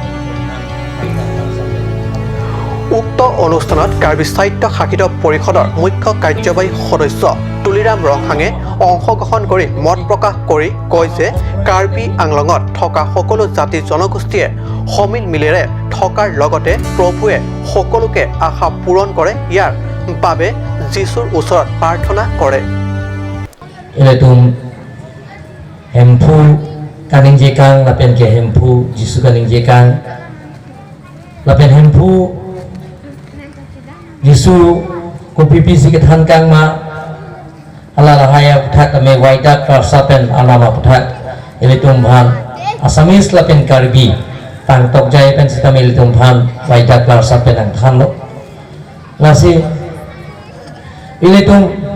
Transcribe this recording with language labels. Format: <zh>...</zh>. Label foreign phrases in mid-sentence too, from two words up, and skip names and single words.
<as>উক্ত অনুষ্ঠানত কাৰ্বি সাহিত্য শাখিত পৰিষদৰ মুখ্য কাৰ্যবাহী সদস্য তুলিৰাম ৰংহাঙে অংশগ্ৰহণ কৰি মত প্ৰকাশ কৰি কয় যে কাৰ্বি আংলঙত থকা সকলো জাতি জনগোষ্ঠীয়ে সমিল মিলেৰে থকাৰ লগতে প্ৰভুৱে সকলোকে আশা পূৰণ কৰে ইয়াৰ বাবে যীশুৰ ওচৰত প্ৰাৰ্থনা কৰে</as> <mjw>hempu kaning jekang lapen ke hempu jisu kaning jekang lapen hempu jisu ko pipi sikit hankang ma ala rahaya puthak ame waida karsapen alama puthak elitum bhan asamis lapen karbi tang tok jai pen sitame elitum bhan waida karsapen ang khanlo lasi elitum</mjw>